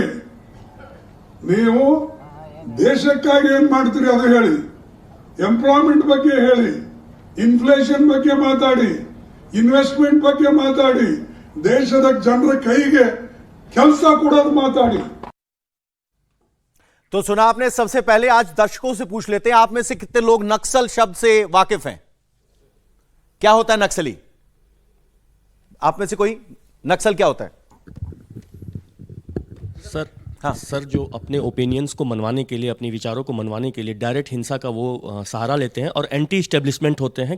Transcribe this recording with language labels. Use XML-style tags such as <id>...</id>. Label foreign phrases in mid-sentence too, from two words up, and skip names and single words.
<kn>ನೀವು ದೇಶಕ್ಕಾಗಿ ಏನ್ ಮಾಡ್ತೀರಿ ಅದು ಹೇಳಿ, ಎಂಪ್ಲಾಯ್ಮೆಂಟ್ ಬಗ್ಗೆ ಹೇಳಿ, ಇನ್ಫ್ಲೇಷನ್ ಬಗ್ಗೆ ಮಾತಾಡಿ, ಇನ್ವೆಸ್ಟ್ಮೆಂಟ್ ಬಗ್ಗೆ ಮಾತಾಡಿ, ದೇಶದ ಜನರ ಕೈಗೆ ಕೆಲಸ ಕೊಡೋದು ಮಾತಾಡಿ।</kn> <hi>तो सुना आपने। सबसे पहले आज दर्शकों से पूछ लेते हैं, आप में से कितने लोग नक्सल शब्द से वाकिफ हैं? क्या होता है नक्सली? आप में से कोई? नक्सल क्या होता है? सर हाँ सर, जो अपने ओपिनियंस को मनवाने के लिए, अपने विचारों को मनवाने के लिए डायरेक्ट हिंसा का वो सहारा लेते हैं और</hi> <en>anti establishment</en> <hi>होते हैं।</hi>